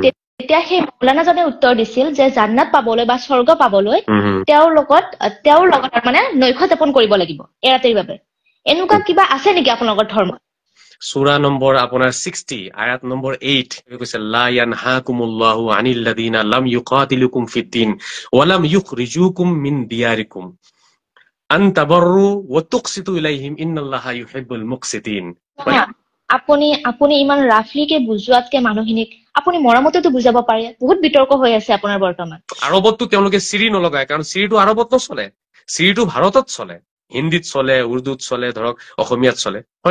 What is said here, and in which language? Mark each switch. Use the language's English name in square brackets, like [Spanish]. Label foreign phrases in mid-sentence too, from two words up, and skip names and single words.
[Assamese] তেতিয়া সেই মৌলানাজনে উত্তৰ দিছিল যে জান্নাত পাবলৈ বা স্বৰ্গ পাবলৈ উম, তেওঁৰ লগত মানে নৈশ যাপন কৰিব লাগিব এৰাতিৰ বাবে। এনেকুৱা উম। কিবা আছে নেকি আপোনালোকৰ ধৰ্ম? সূৰা নম্বৰ আপোনাৰ 60 আয়াত নম্বৰ 8 কৈছে [Arabic] لا ينهاكم الله عن الذين لم يقاتلوكم في الدين ولم يخرجوكم من دياركم أن تبروا وتقسطوا إليهم إن الله يحب المقسطين. [Assamese] হা, আপুনি ইমান ৰাফলিকে বুজোৱাতকে মানুহখিনিক আপুনি মৰমতেতো বুজাব পাৰে। বহুত বিতৰ্ক হৈ আছে আপোনাৰ বৰ্তমান। আৰবততো তেওঁলোকে চিৰি নলগায়, কাৰণ চিৰিটো আৰবত নচলে, চিৰিটো ভাৰতত চলে, হিন্দীত চলে, উৰ্দুত চলে, ধৰক অসমীয়াত চলে, হয়